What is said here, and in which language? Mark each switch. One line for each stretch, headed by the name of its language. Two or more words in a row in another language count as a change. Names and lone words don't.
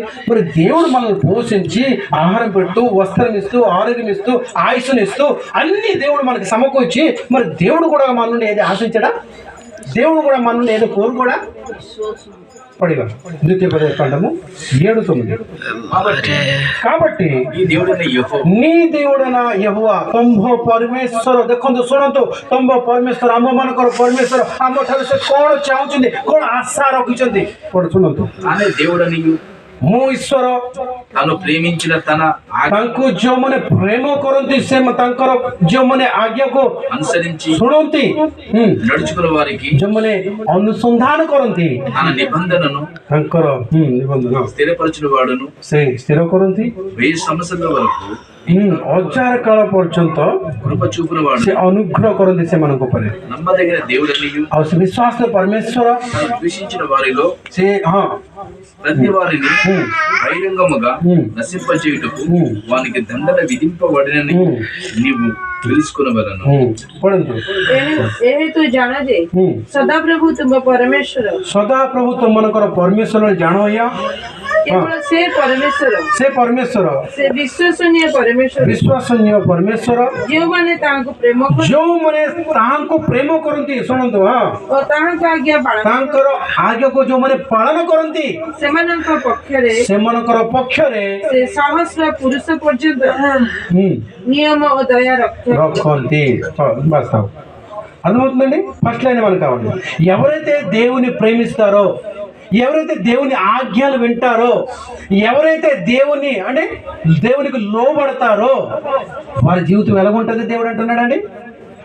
Telugu: మరి దేవుడు మనల్ని పోషించి ఆహారం పెడుతూ, వస్త్రం ఇస్తూ, ఆరోగ్యం ఇస్తూ, ఆయుష్ను ఇస్తూ అన్ని దేవుడు మనకి సమకూర్చి, మరి దేవుడు కూడా మన నుండి ఏది ఆశించడా? దేవుడు కూడా మన నుండి ఏదో కోరుకోడా? పడిగా ద్వితీయోపదేశ ఖండము 7:9. కాబట్టి నీ దేవుడైన యెహోవా
Odia: ତମ୍ଭ ପରମେଶ୍ୱର. ଦେଖନ୍ତୁ ଶୁଣନ୍ତୁ, ତମ୍ଭ ପରମେଶ୍ୱର ଆମ ମାନଙ୍କର ପରମେଶ୍ୱର ଆମ ଠାରୁ ସେ କ'ଣ ଚାହୁଁଛନ୍ତି, କ'ଣ ଆଶା ରଖିଛନ୍ତି ଶୁଣନ୍ତୁ. ମୁଁ ଈଶ୍ୱର
Telugu: తాను ప్రేమించిన
Odia: ତାଙ୍କୁ ଯେଉଁମାନେ ପ୍ରେମ କରନ୍ତି ସେ ତାଙ୍କର ଯେଉଁମାନେ ଆଜ୍ଞାକୁ
Telugu: అనుసరించి
Odia: ଶୁଣନ୍ତି,
Telugu: నడుచుకున్న వారికి
Odia: ଯେଉଁମାନେ ଅନୁସନ୍ଧାନ କରନ୍ତି
Telugu: తన నిబంధనను
Odia: ତାଙ୍କର ନିବନ୍ଧନ
Telugu: స్థిరపరచిన వాడును
Odia: ସେ ସ୍ଥିର କରନ୍ତି.
Telugu: 1000 సంవత్సరాల వరకు
Odia: 1000 କାଳ ପର୍ଯ୍ୟନ୍ତ
Telugu: కృప చూపిన వాడు
Odia: ସେ ଅନୁଗ୍ରହ କରନ୍ତି ସେମାନଙ୍କ ଉପରେ.
Telugu: నమ్మదగిన దేవుడనియు
Odia: ଆଉ ସେ ବିଶ୍ୱାସ ପରମେଶ୍ୱର
Telugu: ద్వేషించిన వారిలో
Odia: ସେ
Telugu: ప్రతి వారిని బహిరంగముగా నశింపచేయుటకు వానికి దండన విధింపబడినని నీవు తెలుసుకునవలను.
Odia: ତୁ ଜାଣ ଯେ ସଦାପ୍ରଭୁ ତୁମ ପରମେଶ୍ୱର, ସଦାପ୍ରଭୁ ତୁମମାନଙ୍କର ପରମେଶ୍ୱର ଜାଣ ଏହା. କେବଳ ସେ ପରମେଶ୍ୱର, ସେ ପରମେଶ୍ୱର, ସେ ବିଶ୍ୱସନୀୟ ପରମେଶ୍ୱର, ବିଶ୍ୱସନୀୟ ପରମେଶ୍ୱର, ଯେଉଁମାନେ ତାହାଙ୍କୁ ପ୍ରେମ କରନ୍ତି, ଯେଉଁମାନେ ତାହାଙ୍କୁ ପ୍ରେମ କରନ୍ତି. ଶୁଣନ୍ତୁ, ଓ ତାହାଙ୍କ ଆଜ୍ଞା ପାଳନ, ତାଙ୍କର ଆଜ୍ଞାକୁ ଯେଉଁମାନେ ପାଳନ କରନ୍ତି ସେମାନଙ୍କ ପକ୍ଷରେ ସେ ସହସ୍ର
Telugu: పురుష పర్యంత నియమ ଓ దయ రక్షంతి. వాస్తవం అర్థమవుతుందండి.
English: first line
Telugu: మనకు కావాలి. ఎవరైతే దేవుని ప్రేమిస్తారో, ఎవరైతే దేవుని ఆజ్ఞలు వింటారో, ఎవరైతే దేవుని అంటే దేవునికి లోబడతారో వారి జీవితం ఎలా ఉంటుంది దేవుడు అంటున్నాడండి.